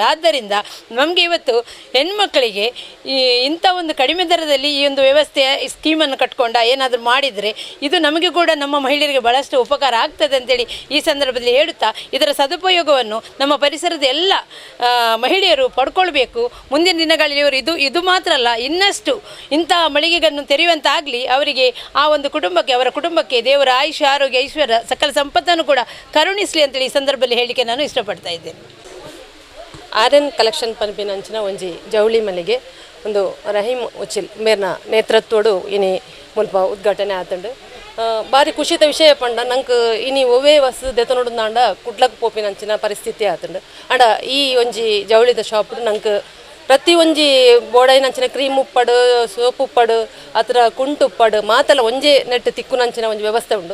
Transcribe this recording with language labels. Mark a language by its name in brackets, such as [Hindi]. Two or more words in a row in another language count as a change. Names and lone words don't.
[Kannada] ಆದ್ದರಿಂದ ನಮಗೆ ಇವತ್ತು ಹೆಣ್ಮಕ್ಕಳಿಗೆ ಇಂಥ ಒಂದು ಕಡಿಮೆ ದರದಲ್ಲಿ ಈ ಒಂದು ವ್ಯವಸ್ಥೆಯ ಸ್ಕೀಮನ್ನು ಕಟ್ಕೊಂಡು ಏನಾದರೂ ಮಾಡಿದರೆ ಇದು ನಮಗೆ ಕೂಡ, ನಮ್ಮ ಮಹಿಳೆಯರಿಗೆ ಭಾಳಷ್ಟು ಉಪಕಾರ ಆಗ್ತದೆ ಅಂತೇಳಿ ಈ ಸಂದರ್ಭದಲ್ಲಿ ಹೇಳುತ್ತಾ, ಇದರ ಸದುಪಯೋಗವನ್ನು ನಮ್ಮ ಪರಿಸರದ ಎಲ್ಲ ಮಹಿಳೆಯರು ಪಡ್ಕೊಳ್ಬೇಕು. ಮುಂದಿನ ದಿನಗಳಲ್ಲಿ ಇದು ಮಾತ್ರ ಅಲ್ಲ, ಇನ್ನಷ್ಟು ಇಂತಹ ಮಳಿಗೆಗಳನ್ನು ತೆರೆಯುವಂತಾಗಲಿ. ಅವರಿಗೆ ಆ ಒಂದು ಕುಟುಂಬಕ್ಕೆ, ಅವರ ಕುಟುಂಬಕ್ಕೆ ದೇವರ ಆಯುಷ್ಯ, ಆರೋಗ್ಯ, ಐಶ್ವರ್ಯ, ಸಕಲ ಸಂಪತ್ತನ್ನು ಕೂಡ ಕರುಣಿಸಲಿ ಅಂತೇಳಿ ಈ ಸಂದರ್ಭದಲ್ಲಿ ಹೇಳಲಿಕ್ಕೆ ನಾನು ಇಷ್ಟಪಡ್ತಾ ಇದ್ದೇನೆ. [Tulu] ಆರ್ಯನ್ ಕಲೆಕ್ಷನ್ ಪನ್ಪಿನಂಚಿನ ಒಂಜಿ ಜವಳಿ ಮಳಿಗೆ ಒಂದು ರಹೀಮ್ ಉಚಿಲ್ ಮೇರ್ನ ನೇತೃತ್ವಡು ಇನಿ ಮುಲ್ಪ ಉದ್ಘಾಟನೆ ಆತಂಡು. ಭಾರಿ ಖುಷಿತ ವಿಷಯ ಪಂಡ ನಂಗೆ ಇನಿ ಒವೇ ವಸ್ತು ದೆತ ನೋಡಿದಾಂಡ ಕುಡ್ಲಕ್ಕೆ ಪೋಪಿನಂಚಿನ ಪರಿಸ್ಥಿತಿ ಆತಂಡು. ಅಂಡ ಈ ಒಂಜಿ ಜವಳಿದ ಶಾಪ್ ನಂಗೆ ಪ್ರತಿ ಒಂಜಿ ಬೋಡೈನಂಚಿನ ಕ್ರೀಮ್ ಉಪ್ಪಡು, ಸೋಪ್ ಉಪ್ಪಡು, ಅತ್ರ ಕುಂಟು ಉಪ್ಪಡು ಮಾತೆಲ್ಲ ಒಂಜೇ ನೆಟ್ಟು ತಿಕ್ಕುನಂಚಿನ ಒಂದು ವ್ಯವಸ್ಥೆ ಉಂಡು.